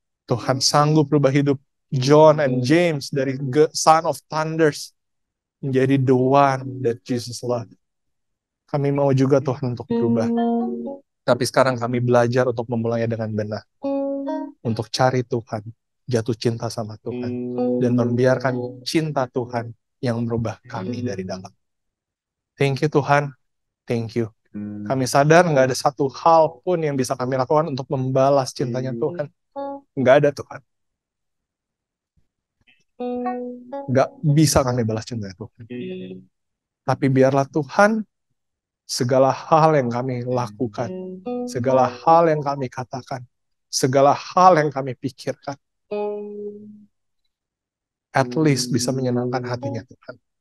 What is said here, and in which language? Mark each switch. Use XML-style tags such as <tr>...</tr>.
<id>Tuhan sanggup berubah hidup</id> <en>John and James dari son of thunders menjadi the one that Jesus loved.</en> <id>Kami mau juga Tuhan untuk berubah. Tapi sekarang kami belajar untuk memulainya dengan benar. Untuk cari Tuhan, jatuh cinta sama Tuhan, dan membiarkan cinta Tuhan yang merubah kami dari dalam.</id> <en>Thank you Tuhan, thank you.</en> <id>Kami sadar nggak ada satu hal pun yang bisa kami lakukan untuk membalas cintanya Tuhan. Nggak ada Tuhan. Nggak bisa kami balas cintanya Tuhan. Tapi biarlah Tuhan, segala hal yang kami lakukan, segala hal yang kami katakan, segala hal yang kami pikirkan,</id> <en>at least</en> <id>bisa menyenangkan hatinya Tuhan.</id>